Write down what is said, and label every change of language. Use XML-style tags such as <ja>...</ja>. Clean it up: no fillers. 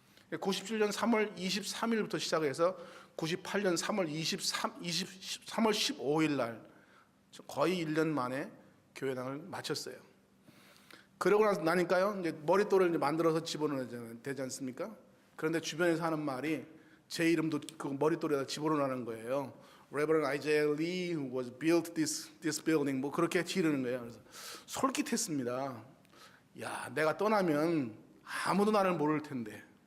<ko>97년 3월 23일부터 시작해서 98년 3월 15일 날 거의 1년 만에 교회당을 마쳤어요. 그러고 나니까요, 이제 머릿돌을 이제 만들어서 집어넣어야 되지 않습니까? 그런데 주변에서 하는 말이 제 이름도 그 머릿돌에다 집어넣으라는 거예요.</ko> <en>Reverend Isaiah Lee was built this building.</en> <ko>뭐 그렇게 지르는 거예요. 그래서 솔깃했습니다. 야, 내가 떠나면 아무도 나를 모를 텐데.</ko>